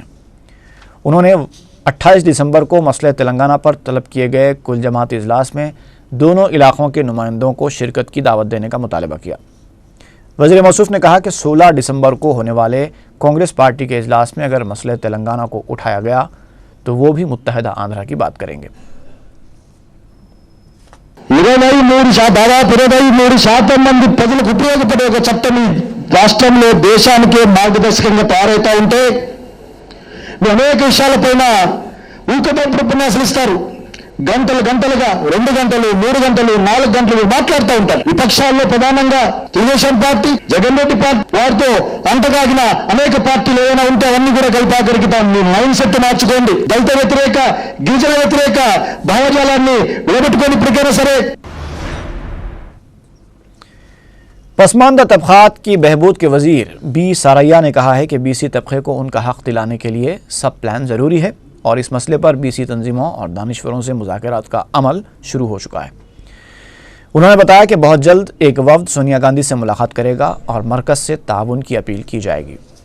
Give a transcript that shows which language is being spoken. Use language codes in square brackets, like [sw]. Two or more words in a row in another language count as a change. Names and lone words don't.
[ur] انہوں نے 28 دسمبر کو مسئلہ تلنگانہ پر طلب کیے گئے کل جماعتی اجلاس میں دونوں علاقوں کے نمائندوں کو شرکت کی دعوت دینے کا مطالبہ کیا۔ وزیر موصوف نے کہا کہ 16 دسمبر کو ہونے والے کانگریس پارٹی کے اجلاس میں اگر مسئلہ تلنگانہ کو اٹھایا گیا تو وہ بھی متحدہ آندھرا کی بات کریں گے۔ [te] 23% మంది ప్రజలకు ఉపయోగపడే ఒక చట్టం రాష్ట్రంలో దేశానికే మార్గదర్శకంగా తయారైతా ఉంటే అనేక విషయాలపైన ఊకదంపుడు ఉపన్యాసాలు ఇస్తారు। గంటలుగా 2 గంటలు 3 గంటలు 4 గంటలు మాట్లాడుతూ ఉంటారు। విపక్షాల్లో ప్రధానంగా తెలుగుదేశం పార్టీ జగన్ రెడ్డి పార్టీ వారితో అంటగాగిన అనేక పార్టీలు ఏమైనా ఉంటే అవన్నీ కూడా కలిపాకరికి మీ [en] mind set [te] మార్చుకోండి। దళిత వ్యతిరేక గిరిజన వ్యతిరేక భావజాలాన్ని విడబెట్టుకొని ఇప్పటికైనా సరే। [ur] پسماندہ طبقات کی بہبود کے وزیر بی ساریا نے کہا ہے کہ BC طبقے کو ان کا حق دلانے کے لیے [en] sub plan [ur] ضروری ہے اور اس مسئلے پر BC تنظیموں اور دانشوروں سے مذاکرات کا عمل شروع ہو چکا ہے۔ انہوں نے بتایا کہ بہت جلد ایک وفد سونیا گاندھی سے ملاقات کرے گا اور مرکز سے تعاون کی اپیل کی جائے گی۔